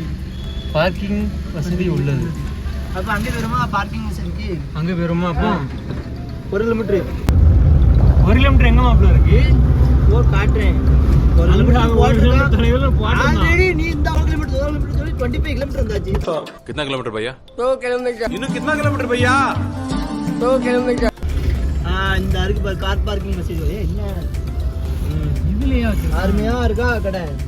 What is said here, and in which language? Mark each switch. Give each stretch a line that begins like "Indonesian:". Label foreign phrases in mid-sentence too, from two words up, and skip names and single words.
Tamil: பார்க்கிங் வசதி உள்ளது. அப்ப அங்க வருமா பார்க்கிங் வசதிக்கு? அங்க வருமா? அப்போ 1 கிலோமீட்டர். 1 கிலோமீட்டர் எங்க மாப்ள இருக்கு? ஓ காட்டுறேன். 1 கிலோமீட்டர் தொலைவுல போறோம். ஆல்ரெடி நீ இந்த 1 கிலோமீட்டர் 25 கிலோமீட்டர் வந்தாச்சு.
Hindi: कितना किलोमीटर भैया? 2 किलोमीटर. இன்னும் कितना किलोमीटर भैया? 2 किलोमीटर.
Tamil: இந்த அருக்கு பார்
English: car parking
Tamil: வசதி. என்ன இதுலயா வச்சு அருமையா இருக்கா கடை.